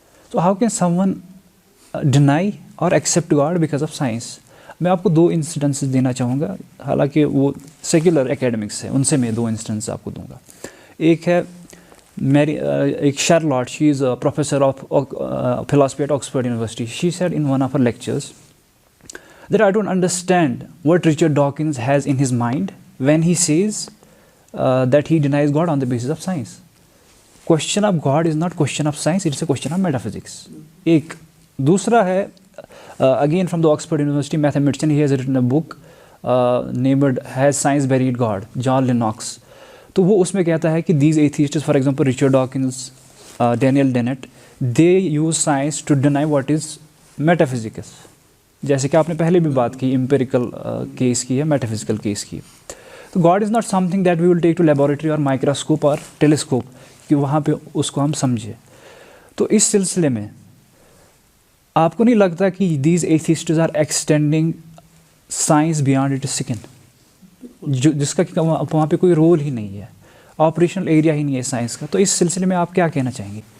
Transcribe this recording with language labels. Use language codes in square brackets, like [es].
[ur] تو [en] How can someone deny اور accept God because of science? [ur] میں آپ کو 2 انسٹنسز دینا چاہوں گا, حالانکہ وہ سیکولر اکیڈمکس ہے, ان سے میں 2 انسٹنس آپ کو دوں گا. ایک ہے ایک [en] Charlotte, she is professor of philosophy at Oxford University. She said in one of her lectures that I don't understand what Richard Dawkins has in his mind when he says that he denies God on the basis of science. Question of God is not question of science, it's a question of metaphysics. [ur] ایک دوسرا ہے [en] again from the Oxford University mathematician, he has written a book named Has Science Buried God, John Lennox. [ur] تو وہ اس میں کہتا ہے کہ [en] these atheists, for example Richard Dawkins, Daniel Dennett, they use science to deny what is metaphysics. [ur] جیسے کہ آپ نے پہلے بھی بات کی, امپیریکل کیس کی ہے, میٹافزیکل کیس کی. [en] تو God is not something that we will take to laboratory اور microscope اور telescope [ur] کہ وہاں پہ اس کو ہم سمجھیں. تو اس سلسلے میں آپ کو نہیں لگتا کہ [en] these atheists are extending science beyond its skin, [ur] جس کا وہاں پہ کوئی رول ہی نہیں ہے, آپریشنل ایریا ہی نہیں ہے سائنس کا؟ تو اس سلسلے میں آپ کیا کہنا چاہیں گے؟